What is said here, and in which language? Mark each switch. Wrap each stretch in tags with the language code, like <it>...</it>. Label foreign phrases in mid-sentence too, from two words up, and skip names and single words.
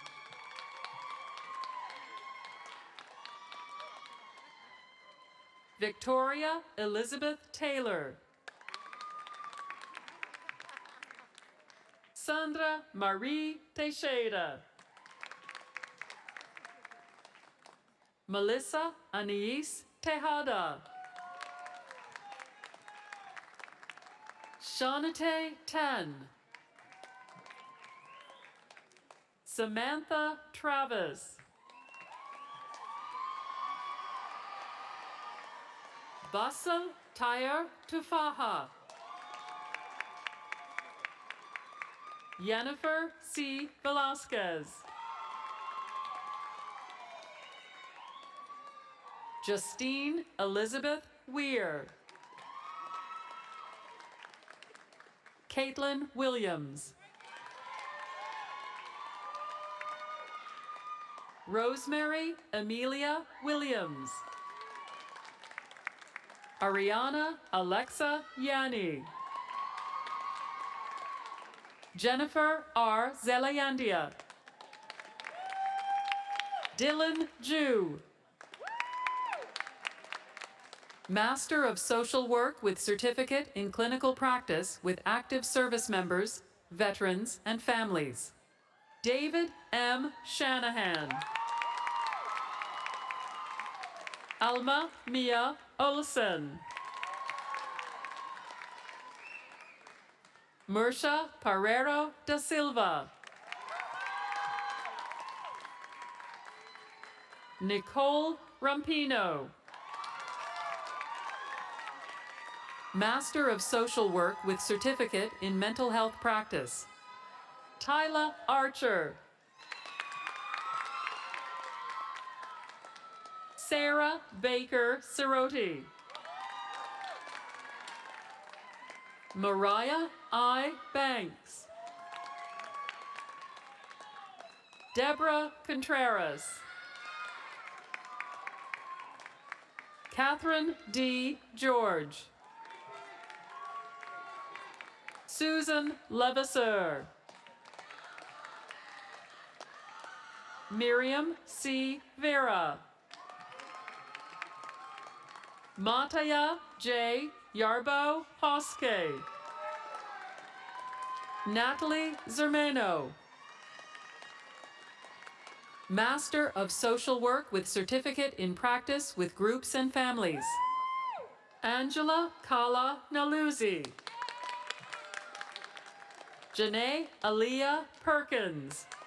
<en>Victoria Elizabeth Taylor. Sandra Marie Teixeira. Melissa Anais Tejada. Shanate Tan. Samantha Travis. Basel Tayer Tufaha. Yennefer C. Velasquez. Justine Elizabeth Weir. Caitlin Williams. Rosemary Amelia Williams. Ariana Alexa Yanni. Jennifer R. Zelayandia. Dylan Jew. Master of Social Work with Certificate in Clinical Practice with active service members, veterans, and families. David M. Shanahan. Alma Mia Olsen. Mersha Parrero da Silva. Nicole Rampino. Master of Social Work with Certificate in Mental Health Practice. Tyla Archer. Sarah Baker Siroti. Mariah I. Banks. Deborah Contreras. Catherine D. George. Susan Levasseur. Miriam C. Vera. Mataya J. Yarbo Hoske. Natalie Zermano. Master of Social Work with Certificate in Practice with Groups and Families. Angela Kala Naluzzi. Janae Aaliyah Perkins.</en>